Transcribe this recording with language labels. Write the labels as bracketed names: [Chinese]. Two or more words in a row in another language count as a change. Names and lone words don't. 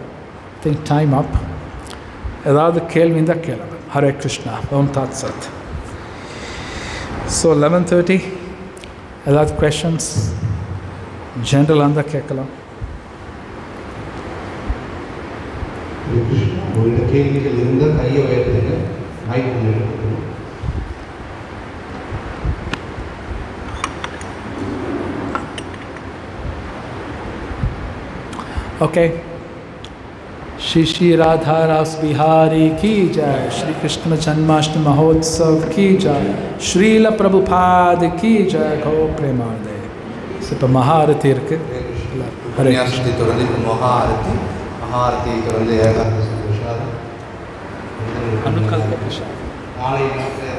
[English] Think time up. [Tamil] ஏதாவது கேள்வி இருந்தால் கேளுங்க. ஹரே கிருஷ்ணா. [Sanskrit] ॐ तत् सत्. [Tamil] ஸோ 11:30 ஏதாவது கொஷன்ஸ் ஜென்ரலாக இருந்தால் கேட்கலாம். உங்களோட கேள்விகள் இருந்தால் கையை உயர்த்துங்க. [Hindi] ओके. श्री श्री राधा रास बिहारी की जय. श्री कृष्ण जन्माष्टमी महोत्सव की जय. श्रील प्रभुपाद की जय. गो प्रेमानंदे. [Tamil] இப்போ மகாரதி இருக்கு. ஹரே கிருஷ்ணா. தொடர்ந்து இப்போ மகாரதி தொடர்ந்து ஏகாதசி பிரசாதம். அனுகல்ப பிரசாதம். நாளை